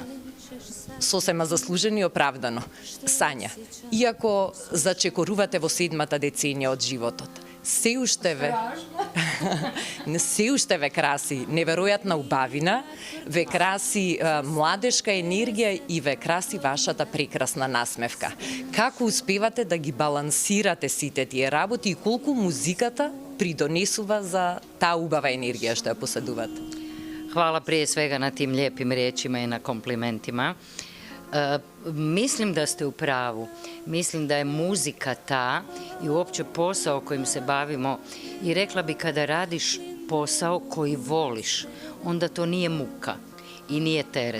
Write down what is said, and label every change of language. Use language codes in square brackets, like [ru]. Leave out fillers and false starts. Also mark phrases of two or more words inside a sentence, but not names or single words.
[mk] Сосема заслужено и оправдано. Сања, иако зачекорувате во 7-та деценија од животот, се уште ве краси неверојатна убавина, ве краси младешка енергија и ве краси вашата прекрасна насмевка. Како успевате да ги балансирате сите тие работи и колку музиката придонесува за таа убава енергија што ја поседувате? [bs] Hvala prije svega na tim lijepim riječima i na komplimentima. Mislim da ste u pravu. Mislim da je muzika ta i uopće posao kojim se bavimo i rekla bi kada radiš posao koji voliš, onda to nije muka i nije teret.